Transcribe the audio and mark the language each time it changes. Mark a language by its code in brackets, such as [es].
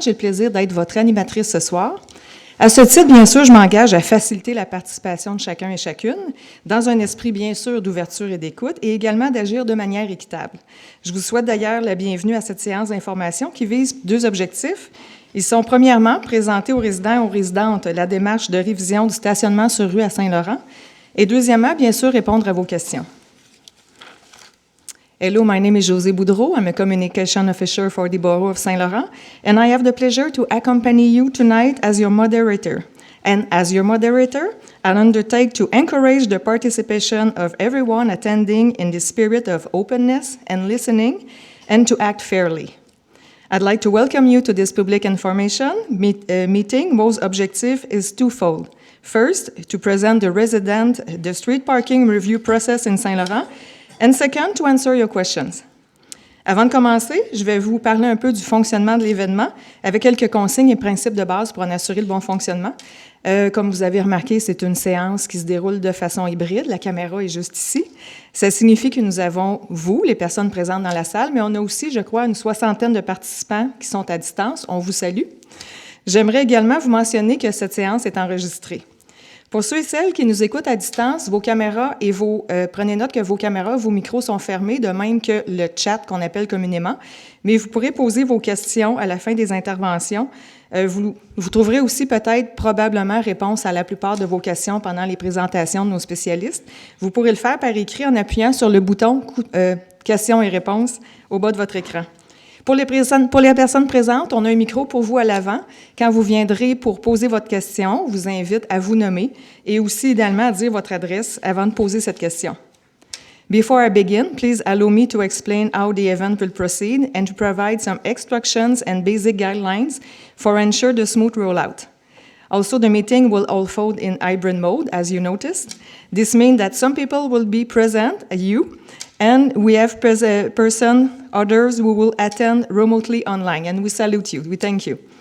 [fr] J'ai le plaisir d'être votre animatrice ce soir. À ce titre, bien sûr, je m'engage à faciliter la participation de chacun et chacune, dans un esprit bien sûr d'ouverture et d'écoute, et également d'agir de manière équitable. Je vous souhaite d'ailleurs la bienvenue à cette séance d'information qui vise deux objectifs. Ils sont premièrement présenter aux résidents et aux résidentes la démarche de révision du stationnement sur rue à Saint-Laurent, et deuxièmement, bien sûr, répondre à vos questions. [en] Hello, my name is Josée Boudreau. I'm a communication officer for the Borough of Saint Laurent, and I have the pleasure to accompany you tonight as your moderator. And as your moderator, I'll undertake to encourage the participation of everyone attending in the spirit of openness and listening, and to act fairly. I'd like to welcome you to this public information meeting, whose objective is twofold. First, to present the street parking review process in Saint-Laurent, and second, to answer your questions. [fr] Avant de commencer, je vais vous parler un peu du fonctionnement de l'événement avec quelques consignes et principes de base pour en assurer le bon fonctionnement. Comme vous avez remarqué, c'est une séance qui se déroule de façon hybride. La caméra est juste ici. Ça signifie que nous avons, vous, les personnes présentes dans la salle, mais on a aussi, je crois, une 60aine de participants qui sont à distance. On vous salue. J'aimerais également vous mentionner que cette séance est enregistrée. Pour ceux et celles qui nous écoutent à distance, vos caméras et prenez note que vos caméras, vos micros sont fermés, de même que le chat qu'on appelle communément, mais vous pourrez poser vos questions à la fin des interventions. Vous trouverez aussi peut-être probablement réponse à la plupart de vos questions pendant les présentations de nos spécialistes. Vous pourrez le faire par écrit en appuyant sur le bouton questions et réponses au bas de votre écran. Pour les personnes présentes, on a un micro pour vous à l'avant. Quand vous viendrez pour poser votre question, on vous invite à vous nommer et aussi idéalement à dire votre adresse avant de poser cette question. [en] Before I begin, please allow me to explain how the event will proceed and to provide some instructions and basic guidelines for ensure the smooth rollout. Also, the meeting will unfold in hybrid mode, as you noticed. This means that some people will be present, and we have others who will attend remotely online, and we salute you. We thank you.